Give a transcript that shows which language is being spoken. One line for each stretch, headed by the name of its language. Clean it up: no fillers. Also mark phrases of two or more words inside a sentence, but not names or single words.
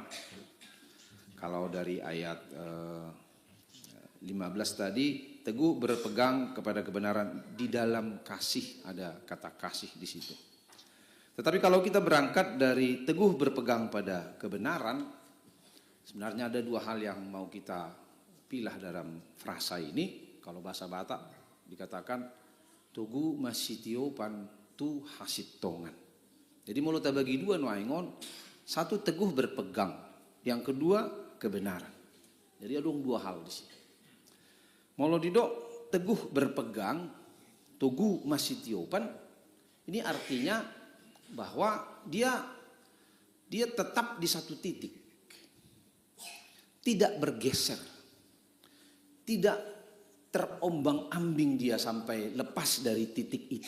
Indonesian: Kalau dari ayat 15 tadi, teguh berpegang kepada kebenaran di dalam kasih, ada kata kasih di situ. Tetapi kalau kita berangkat dari teguh berpegang pada kebenaran, sebenarnya ada dua hal yang mau kita pilah dalam frasa ini. Kalau bahasa Batak dikatakan
Batak Toba: tugu masitiopan tu hasitongan.
Indonesian: Jadi mulut bagi dua nuaingon, satu teguh berpegang, yang kedua kebenaran. Jadi ada dua hal di sini.
Batak Toba: Molo didok
Indonesian: teguh berpegang,
Batak Toba: tugu masitiopan,
Indonesian: ini artinya bahwa dia tetap di satu titik, tidak bergeser, tidak terombang-ambing dia sampai lepas dari titik itu.